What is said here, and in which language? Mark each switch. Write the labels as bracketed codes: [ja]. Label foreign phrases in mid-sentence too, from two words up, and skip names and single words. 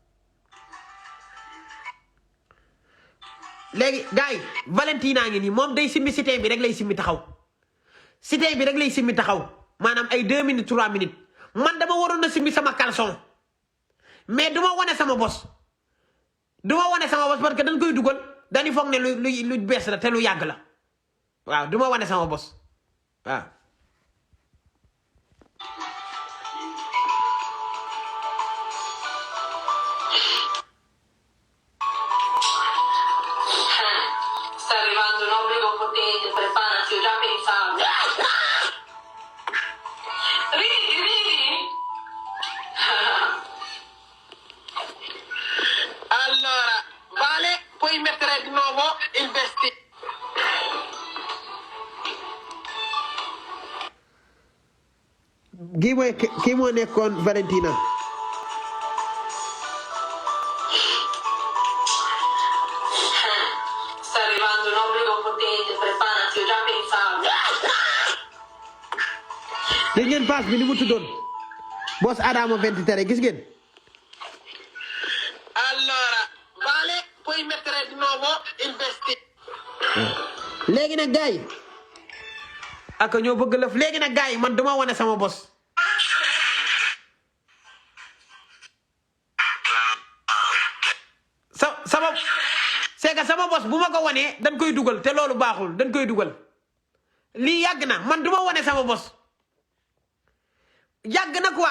[wo] léegi gars yi Valentina ngi nii moom day simmi sitee bi rek lay simmi taxaw sitee bi rek lay simmi taxaw maanaam ay 2 minutes 3 minutes man dama waroon na simmi sama caleçon mais du ma wane sama bos parce que dañ koy dugal dañuy foog ne lu bees la te lu yàgg la waaw du ma wane sama bos waaw [it] sta arrivando un obbligo potente, preparati, ho già pensato. Ridi! Allora, Vale, puoi mettere di nuovo il vestito. [wo] Kii moo nekkoon Valentina. [it] Sta arrivando un obbligo potente, preparati, ho già pensato. [wo] Gis ngeen pass bi ni mu tuddoon Boss Adama 23 gis ngeen. [it] Allora, Vale, puoi mettere di nuovo il vestito. [wo] léegi nag gars yi ak ñoo bëgg lëf léegi nag gars yi man duma wane sama bos. sama [fr] c'est que [wo] sama bos bu ma ko wanee dañ koy dugal te loolu baaxul dañ koy dugal lii yàgg na man du ma wane sama bos yàgg na quoi